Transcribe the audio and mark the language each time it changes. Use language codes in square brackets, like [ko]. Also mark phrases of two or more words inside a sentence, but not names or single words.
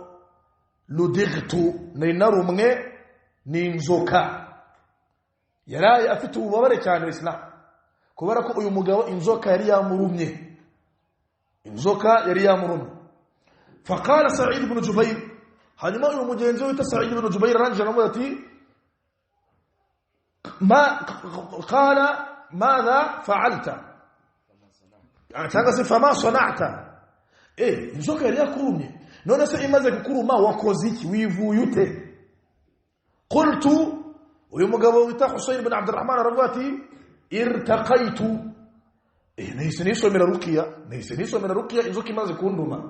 [rw] Ludightu nari narumwe n'inzoka. Yaraye afite ububabare cyane Islam kubera ko uyu mugabo inzoka yari yamurumye. [ar] Faqala Sa'id ibn Jubayr, [rw] hanyuma uyu mugenzi wita Sa'id ibn Jubayr aranje ati [ar] قال ماذا فعلت, [rw] cyangwa se [ar] فما صنعت. [rw] Inzoka yari yakurumye, none se imaze kukuruma wakoze iki, wivuye ute? Qultu, uyu mugabo wita Husayn ibn Abdurrahman aravuga ati irtaqaitu, nahise nisomera ruqya inzoka imaze kunduma.